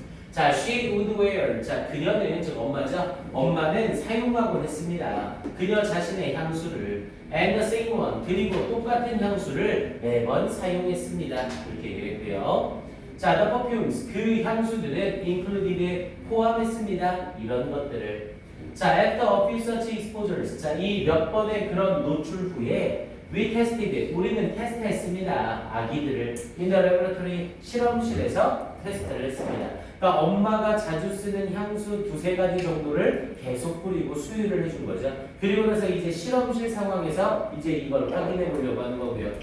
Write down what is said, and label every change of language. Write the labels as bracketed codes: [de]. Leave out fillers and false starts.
[ko] 자, [en] she would wear. [ko] 자, 그녀는 즉 엄마죠. 엄마는 사용하곤 했습니다. 그녀 자신의 향수를 [en] and the same one [ko] 그리고 똑같은 향수를 매번 사용했습니다. 이렇게 얘기했고요. 자, [en] the perfumes [ko] 그 향수들은 included 포함했습니다. 이런 것들을. [en] 자, after a few such exposures. [ko] 자, 이 몇 번의 그런 노출 후에 [en] we tested [ko] 우리는 테스트했습니다. 아기들을 [en] in the laboratory [ko] 실험실에서 테스트를 했습니다. 그러니까 엄마가 자주 쓰는 향수 2-3가지 정도를 계속 뿌리고 수유를 해준 거죠. 그리고 나서 이제 실험실 상황에서 이제 이걸 확인해 보려고 하는 거고요.